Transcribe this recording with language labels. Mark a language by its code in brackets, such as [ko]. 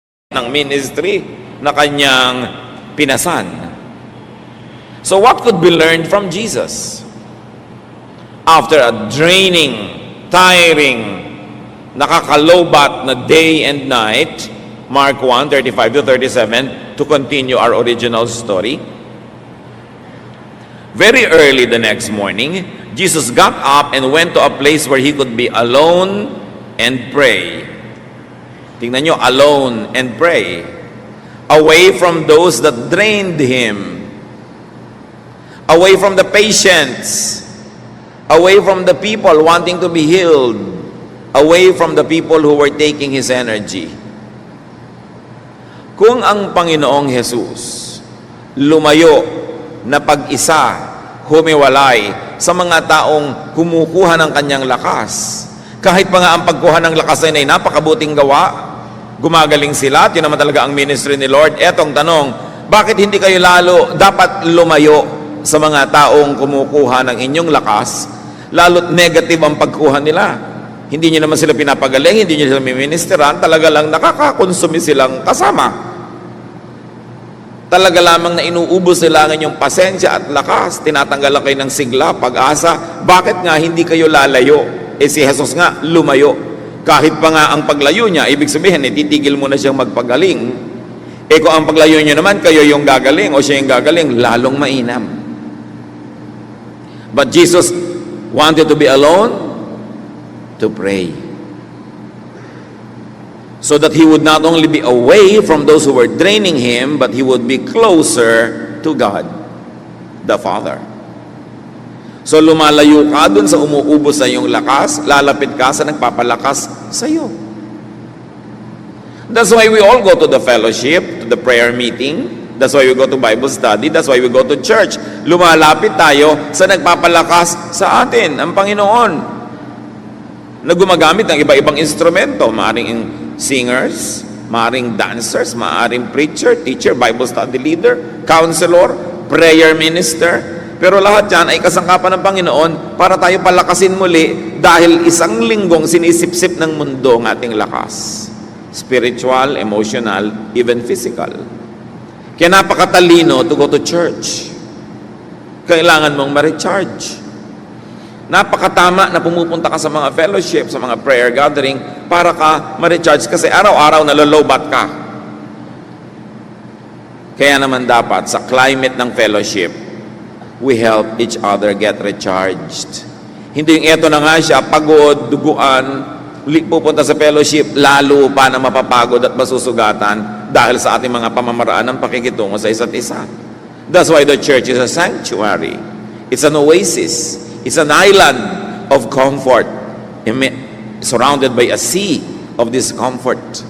[tl] ng ministry na kanyang pinasan. [en] So what could be learned from Jesus? After a draining, tiring [tl] nakakalobat na [en] day and night, Mark 1, 35 to 37, to continue our original story. Very early the next morning, Jesus got up and went to a place where he could be alone and pray. [tl] Tingnan nyo, [en] alone and pray. Away from those that drained him. Away from the patients. Away from the people wanting to be healed. Away from the people who were taking his energy. [tl] Kung ang Panginoong Jesus lumayo na pag-isa, humiwalay sa mga taong kumukuha ng kanyang lakas, kahit pa nga ang pagkuha ng lakas ay napakabuting gawa, gumagaling sila, yun naman talaga ang ministry ni Lord. Etong tanong, bakit hindi kayo lalo dapat lumayo sa mga taong kumukuha ng inyong lakas, lalo't negative ang pagkuha nila? Hindi nyo naman sila pinapagaling, hindi nyo sila miministeran, talaga lang nakakakonsumi silang kasama. Talaga lamang na inuubos nila ang inyong pasensya at lakas, tinatanggal kayo ng sigla, pag-asa. Bakit nga hindi kayo lalayo? Si Jesus nga, lumayo. Kahit pa nga ang paglayo niya, ibig sabihin, titigil mo na siyang magpagaling. Kung ang paglayo niyo naman, kayo yung gagaling o siya yung gagaling, lalong mainam. [en] But Jesus wanted to be alone to pray. So that he would not only be away from those who were draining him, but he would be closer to God, the Father. [tl] So lumalayo ka dun sa umuubos sa iyong lakas, lalapit ka sa nagpapalakas sa iyo. [en] That's why we all go to the fellowship, to the prayer meeting. That's why we go to Bible study. That's why we go to church. [tl] Lumalapit tayo sa nagpapalakas sa atin, ang Panginoon, na gumagamit ng iba-ibang instrumento, maaring singers, maaring dancers, maaring preacher, teacher, Bible study leader, counselor, prayer minister. Pero lahat yan ay kasangkapan ng Panginoon para tayo palakasin muli dahil isang linggong sinisipsip ng mundo ang ating lakas. [en] Spiritual, emotional, even physical. [tl] Kaya napakatalino [en] to go to church. [tl] Kailangan mong ma-recharge. Napakatama na pumupunta ka sa mga fellowship, sa mga prayer gathering para ka ma-recharge kasi araw-araw nalolobat ka. Kaya naman dapat sa climate ng fellowship, [en] we help each other get recharged. [tl] Hindi yung eto na nga siya, pagod, duguan, pupunta sa fellowship, lalo pa na mapapagod at masusugatan dahil sa ating mga pamamaraan ng pakikitungo sa isa't isa. [en] That's why the church is a sanctuary. It's an oasis. It's an island of comfort, surrounded by a sea of discomfort.